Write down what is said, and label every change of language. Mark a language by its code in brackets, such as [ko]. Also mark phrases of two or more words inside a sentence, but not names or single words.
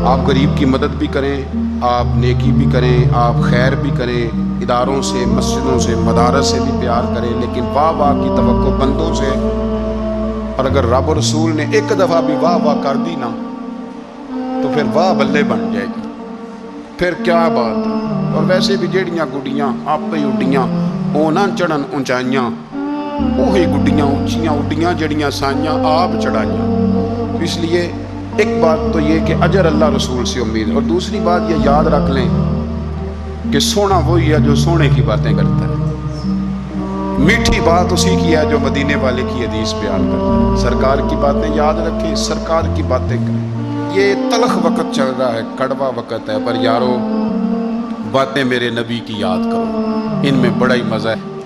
[ur] آپ غریب کی مدد بھی کریں، آپ نیکی بھی کریں، آپ خیر بھی کریں، اداروں سے، مسجدوں سے، مدارس سے بھی پیار کریں، لیکن واہ واہ کی توقع بندوں سے، اور اگر رب رسول نے ایک دفعہ بھی واہ واہ کر دی نا تو پھر واہ بلے بن جائے گی، پھر کیا بات ہے۔ اور ویسے بھی [pa] جیڑیاں گڈیاں آپ پہ اڈیاں وہ نہ چڑھن اونچائیاں، وہی گڈیاں اونچیاں اڈیاں جڑیاں سائیاں آپ چڑھائیاں۔ [ur] اس لیے ایک بات تو یہ کہ اجر اللہ رسول سے امید، اور دوسری بات یہ یاد رکھ لیں کہ سونا وہی ہے جو سونے کی باتیں کرتا ہے، میٹھی بات اسی کی ہے جو مدینے والے کی حدیث بیان کرتا ہے۔ سرکار کی باتیں یاد رکھیں، سرکار کی باتیں کریں۔ یہ تلخ وقت چل رہا ہے، کڑوا وقت ہے، پر یارو باتیں میرے نبی کی یاد کرو، ان میں بڑا ہی مزہ ہے۔